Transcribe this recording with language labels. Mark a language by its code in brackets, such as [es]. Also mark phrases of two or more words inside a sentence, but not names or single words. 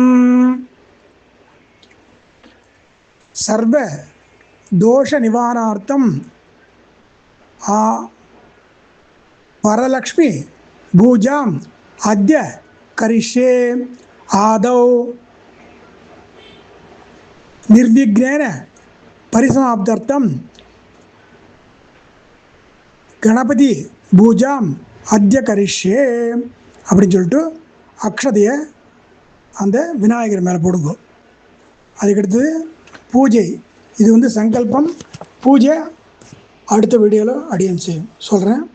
[sa] सर्व दोष निवारणार्थं परलक्ष्मी पूजाम् अद्य करिष्ये आदौ निर्विघ्नेन परिसमाप्त्यर्थं गणपति पूजाम् अद्य करिष्ये [ta] அப்படின்னு சொல்லிட்டு அக்ஷதையை அந்த விநாயகர் மேலே போடுங்க. அதுக்கடுத்து பூஜை, இது சங்கல்பம். பூஜை அடுத்த வீடியோவில் அடியன் செய்யும் சொல்கிறேன்.